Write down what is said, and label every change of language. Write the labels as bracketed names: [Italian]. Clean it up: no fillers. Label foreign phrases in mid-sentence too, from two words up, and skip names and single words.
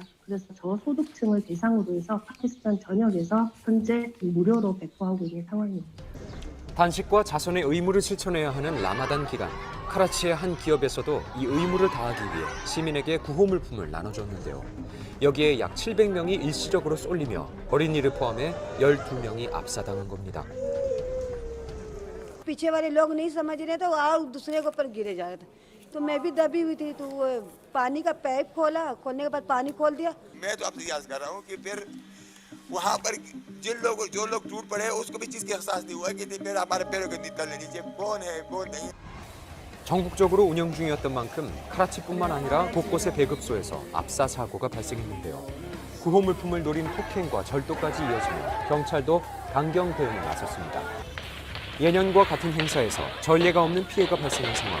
[Korean] 그래서 저소득층을 대상으로 해서 파키스탄 전역에서 현재 무료로 배포하고 있는 상황입니다. 단식과 자선의 의무를 실천해야 하는 라마단 기간. 카라치의 한 기업에서도 이 의무를 다하기 위해 시민에게 구호 물품을 나눠줬는데요. 여기에 약 700명이 일시적으로 쏠리며 어린이를 포함해 12명이 압사당한 겁니다. [Urdu] پیچھے والے لوگ نہیں سمجھ رہے تو دوسرے کے اوپر گرے جا رہے تھے تو میں بھی دبی ہوئی تھی تو وہ پانی کا پائپ کھولنے کے بعد پانی کھول دیا میں تو آپسے یاد کر رہا ہوں کہ پھر وہاں پر جو لوگ ٹوٹ پڑے اسکو بھی چیز کی احساس نہیں ہوا کہ پھر ہمارے پیروں کے تلے نیچے کون ہے کون نہیں. [Korean] 전국적으로 운영 중이었던 만큼 카라치뿐만 아니라 곳곳의 배급소에서 압사 사고가 발생했는데요. 구호 물품을 노린 폭행과 절도까지 이어지며 경찰도 강경 대응에 나섰습니다. 예년과 같은 행사에서 전례가 없는 피해가 발생한 상황.